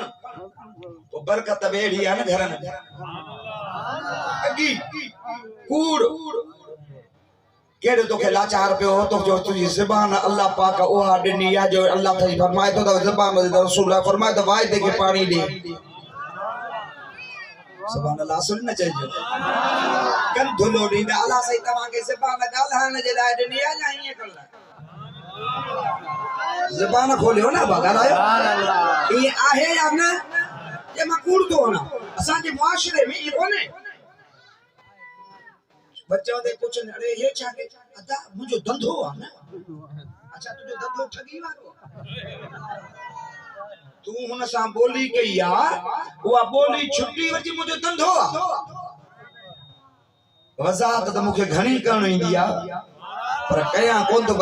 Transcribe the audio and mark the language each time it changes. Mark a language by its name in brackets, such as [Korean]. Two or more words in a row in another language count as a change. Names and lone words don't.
[Sindhi] पोइ बरकत वेड़ी आहे न घर में। अगी कूड़ केड़े तोखे लाचार पियो तो जो तुझी ज़बान अल्लाह पाक उहा ॾिनी आहे जो अल्लाह ताईं फरमाए थो त ज़बान रसूल फरमाए त वाइदे खे पाणी ॾे। [Arabic] سبحان الله. [Sindhi] सुन न चाहिए कंधुलो ॾींदा अल्लाह सही तव्हांखे ज़बान ॻाल्हाइण जे लाइ ॾिनी आहे या ईअं करण लाइ? ज़बान खोलियो न ॻाल्हायो। ईअं आहे या न? जे मां कूड़ थो वञा असांजे मुआशिरे में इहो कोन्हे। बच्चों दे पुछनि अरे हे छा के अदा मुंहिंजो धंधो आहे न। अच्छा तुंहिंजो धंधो ठगी वारो? तू हुन सां बोली कई आहे उहा बोली छुटी वठी मुंहिंजो धंधो आहे। वज़ाहत त मूंखे घणी करण ईंदी आहे पर कयां कोन थो।